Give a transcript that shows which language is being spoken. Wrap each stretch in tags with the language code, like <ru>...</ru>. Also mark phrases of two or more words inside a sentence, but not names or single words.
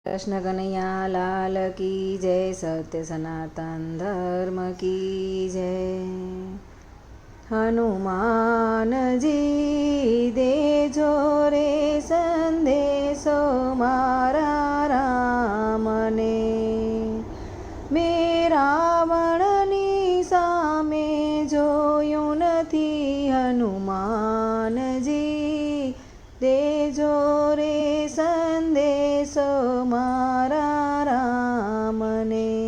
<hi>कृष्ण कन्हैया लाल की जय। सत्य सनातन धर्म की जय।</hi> <gu>હનુમાન જી દેજો રે સંદેશો મારા રામને। મેં રાવણની સામે જોયું નથી હનુમાનજી દેજો રે સંદેશો મારા રામને।</gu>